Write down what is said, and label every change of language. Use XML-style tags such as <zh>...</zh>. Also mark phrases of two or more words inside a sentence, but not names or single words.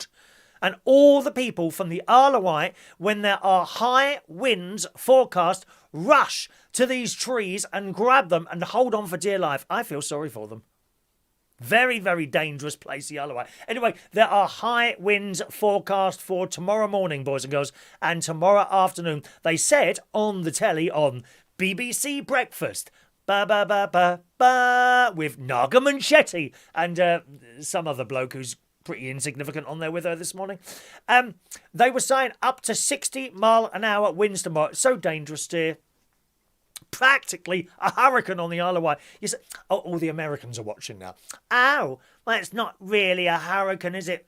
<en>And all the people from the Isle of Wight, when there are high winds forecast, rush to these trees and grab them and hold on for dear life. I feel sorry for them. Very, very dangerous place, the Isle of Wight. Anyway, there are high winds forecast for tomorrow morning, boys and girls, and tomorrow afternoon. They said on the telly on BBC Breakfast, ba-ba-ba-ba-ba, with Naga Munchetti and some other bloke who's pretty insignificant on there with her this morning. They were saying up to 60-mile-an-hour winds tomorrow. It's so dangerous, dear. Practically a hurricane on the Isle of Wight. You say, oh, all the Americans are watching now. Oh, well, it's not really a hurricane, is it?</en>